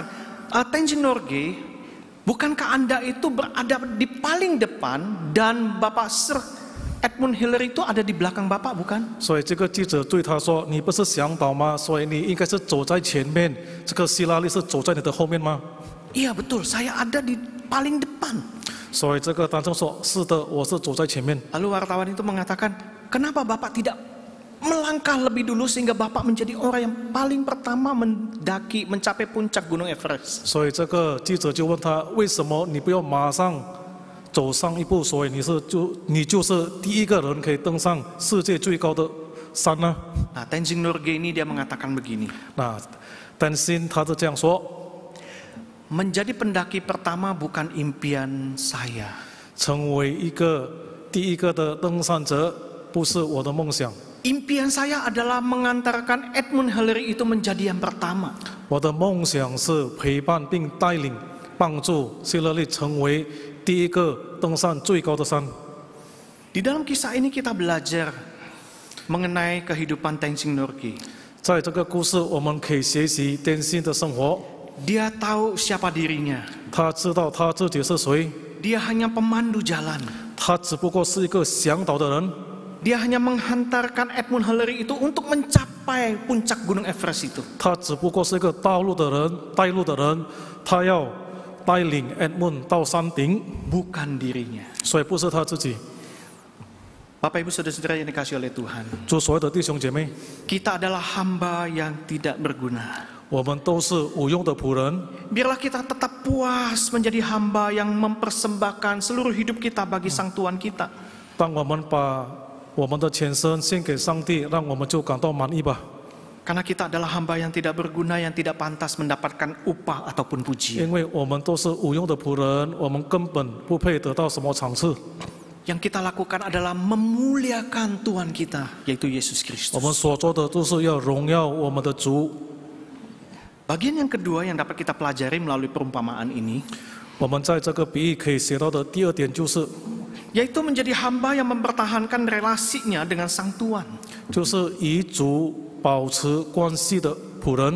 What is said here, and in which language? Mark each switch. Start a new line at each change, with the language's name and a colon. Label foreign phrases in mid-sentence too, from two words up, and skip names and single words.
Indonesian: Tenzing Norgay, bukankah Anda itu berada di paling depan dan Bapak Sir Edmund Hillary itu ada di belakang Bapak, bukan?
Chinese: 所以这个记者对他说：你不是向导吗？所以你应该是走在前面。这个希拉里是走在你的后面吗？
Indonesian: Iya betul, saya ada di paling depan.
Chinese: 所以这个丹正说：是的，我是走在前面。
Indonesian: Lalu wartawan itu mengatakan, kenapa Bapak tidak melangkah lebih dulu sehingga Bapak menjadi orang yang paling pertama mencapai puncak Gunung Everest?
Chinese: 所以这个记者就问他：为什么你不要马上走上一步？所以你就是第一个人可以登上世界最高的山呢？
Indonesian: Nah, Tenzing Norgay ini dia mengatakan begini.
Chinese: 那丹心他是这样说：
Indonesian: Menjadi pendaki pertama bukan impian saya.
Chinese: 成为第一个的登山者不是我的梦想。
Indonesian: Impian saya adalah mengantarkan Edmund Hillary itu menjadi yang pertama.
Chinese: 我的梦想是陪伴并带领、帮助希勒利成为第一个登上最高的山。
Indonesian: Di dalam kisah ini kita belajar mengenai kehidupan Tenzing Norgay.
Chinese: 在这个故事，我们可以学习天心的生活。
Indonesian: Dia tahu siapa dirinya.
Chinese: 他知道他自己是谁，
Indonesian: Dia hanya pemandu jalan.
Chinese: 他只不过是一个向导的人。
Indonesian: Dia hanya menghantarkan Edmund Hillary itu untuk mencapai puncak Gunung Everest itu.
Chinese: 他只不过是一个道路的人、带路的人，他要带领 Edmund 到山顶，
Indonesian: Bukan dirinya.
Chinese: 所以不是他自己。
Indonesian: Bapak Ibu Saudara-saudara yang dikasihi oleh Tuhan.
Chinese: 祝所有的弟兄姐妹，
Indonesian: Kita adalah hamba yang tidak berguna.
Chinese: 我们都是无用的仆人。
Indonesian: Biarlah kita tetap puas menjadi hamba yang mempersembahkan seluruh hidup kita bagi Sang Tuhan kita.
Chinese: 当我们把我们的全身献给上帝，让我们就感到满意吧。
Indonesian: Karena kita adalah hamba yang tidak berguna, yang tidak pantas mendapatkan upah ataupun pujian.
Chinese: 因为我们都是无用的仆人，我们根本不配得到什么赏赐。
Indonesian: Yang kita lakukan adalah memuliakan Tuhan kita, yaitu Yesus
Chinese: 我们
Indonesian: Kristus.
Chinese: 所做的都是要荣耀我们的主。
Indonesian: Bagian yang kedua yang dapat kita pelajari melalui perumpamaan ini,
Chinese: 我们在这个比喻可以学到的第二点就是，
Indonesian: yaitu menjadi hamba yang mempertahankan relasinya dengan Sang Tuhan.
Chinese: 就是与主保持关系的仆人。